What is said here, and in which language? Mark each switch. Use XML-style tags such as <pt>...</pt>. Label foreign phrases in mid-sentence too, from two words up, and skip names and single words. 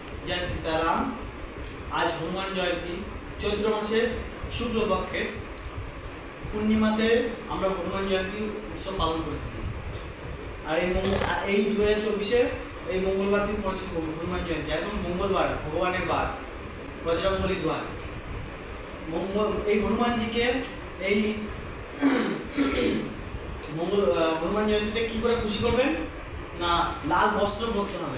<bn>জয় সীতারাম। আজ হনুমান জয়ন্তী চৈত্র মাসে শুক্ল পক্ষে পূর্ণিমাতে আমরা হনুমান জয়ন্তী উৎসব পালন করে থাকি। আর এই 2024 এই মঙ্গলবার দিন পড়ছে হনুমান জয়ন্তী, একদম মঙ্গলবার, ভগবানের বার, বজরংবলীর বার। এই হনুমানজিকে এই হনুমান জয়ন্তীতে কি করে খুশি করবেন না, লাল বস্ত্র পরতে হবে।</bn>